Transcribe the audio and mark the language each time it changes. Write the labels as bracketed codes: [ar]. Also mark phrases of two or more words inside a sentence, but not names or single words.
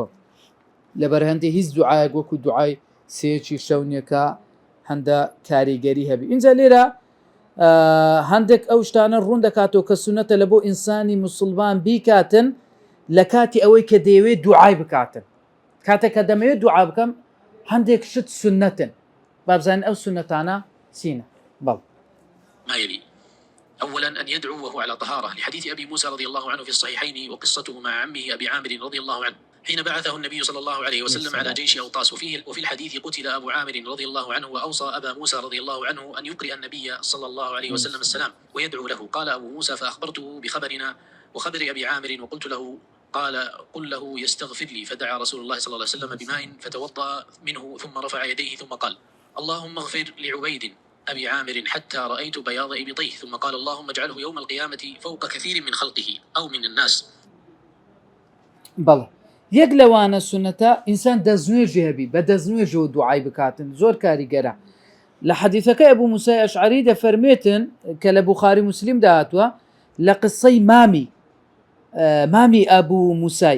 [ckb] لەبەر هەندێک هیچ دوعایەک وەکو دوعای سێیەکی شەونیەکە هەندە کاریگەری هەبی اینجا لێرە هەندێک ئەو شتانە ڕوون دەکاتەوە کە سونەتە لە بۆ ئینسانی موسڵمان بیکاتن لە کاتی ئەوەی کە دەیەوێت دوعای بکاتن کاتێک کە دەمەوێت دوعا بکەم هەندێک شت سونەتن با بزانین ئەو سونەتانە چینە بەڵ [ar] ما يلي أولا أن يدعو وهو على طهارة، لحديث أبي موسى رضي الله عنه في الصحيحين وقصته مع عمه أبي عامر رضي الله عنه حين بعثه النبي صلى الله عليه وسلم على جيش أوطاس، وفي الحديث قتل أبو عامر رضي الله عنه، وأوصى أبا موسى رضي الله عنه أن يقرئ النبي صلى الله عليه وسلم السلام ويدعو له. قال أبو موسى: فأخبرته بخبرنا وخبر أبي عامر وقلت له، قال: قل له يستغفر لي. فدعا رسول الله صلى الله عليه وسلم بماء فتوضأ منه ثم رفع يديه ثم قال: اللهم اغفر لعبيد أبي عامر حتى رأيت بياض إبطيه، ثم قال: اللهم اجعله يوم القيامة فوق كثير من خلقه أو من الناس. [ckb] بەڵێ یەک لەوانە سنەتە ئینسان دەستنوێژی هەبی بە دەستنوێژەوە دوعای بکاتن زۆر کاریگەرە. لە حەدیثەکە ئەبوو موسای ئەشعەری دەفەرمێتن کە لە بوخاری موسلیم داهاتووە لە قسەی مامی ئەبوو موسای